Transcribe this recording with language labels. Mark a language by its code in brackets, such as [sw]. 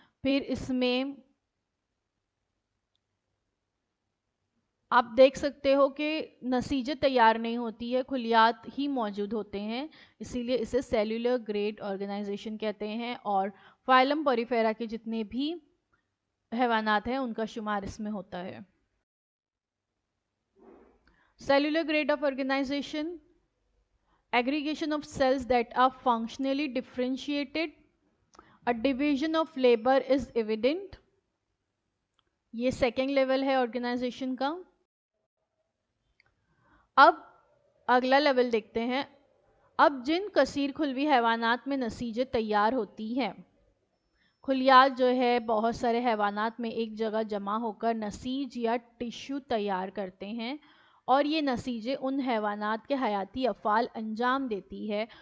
[ur] پھر اس میں آپ دیکھ سکتے ہو کہ نسیجیں تیار نہیں ہوتی ہے، خلیات ہی موجود ہوتے ہیں، اسی لیے اسے سیلولر گریڈ آرگنائزیشن کہتے ہیں. اور فائلم پوریفیرا کے جتنے بھی حیوانات ہیں ان کا شمار اس میں ہوتا ہے. [en] Cellular grade of organization, aggregation of cells that are functionally differentiated, a division of labor is evident. [ur] یہ سیکنڈ لیول ہے آرگنائزیشن کا. اب اگلا لیول دیکھتے ہیں. اب جن کثیر خلوی حیوانات میں نسیجیں تیار ہوتی ہیں، خلیات جو ہے بہت سارے حیوانات میں ایک جگہ جمع ہو کر نسیج یا ٹشو تیار کرتے ہیں، اور یہ نسیجیں ان حیوانات کے حیاتی افعال انجام دیتی ہے.